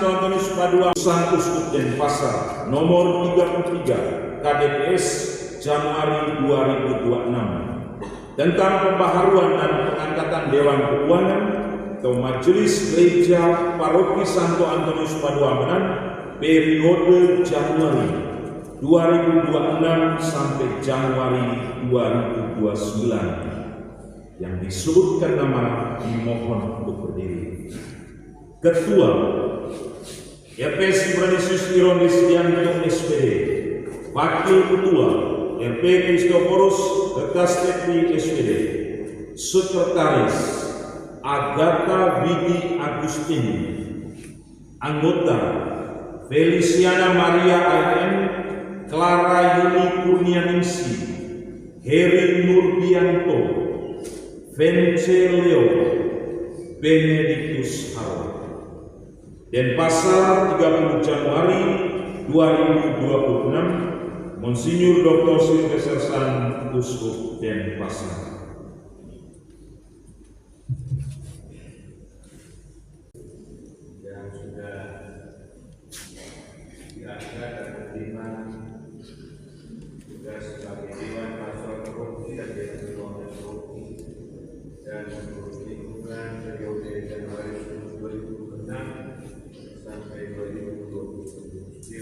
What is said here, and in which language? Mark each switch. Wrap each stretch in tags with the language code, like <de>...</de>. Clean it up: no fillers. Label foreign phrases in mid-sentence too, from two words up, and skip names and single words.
<id>Antonius Padua Sang Uskup Denpasar nomor 33 KDPS Januari 2026 tentang pembaharuan dan pengangkatan Dewan Keuangan atau Majelis Gereja Paroki Santo Antonius Padua Ampenan periode Januari 2026 sampai Januari 2029 yang disebutkan nama dimohon untuk berdiri. Ketua RP Simbranisius Ironis Yanto SPD, Wakil Ketua RP Kristoforus Kertastekti SPD, Sekretaris Agatha Vidi Agustini, Anggota Feliciana Maria AM, Clara Yuni Kurnianingsi, Heri Nurbianto, Vence Leo, Benedictus Haro. Denpasar 30 Januari 2026, Monsinyur Dr. Silvester San, Uskup Denpasar. Yang sudah diangkat dan menerima tugas sebagai Dewan Pastoral Paroki dan Dewan Keuangan Paroki dan menurut lingkungan periode Januari 2026 sampai 2029.</id>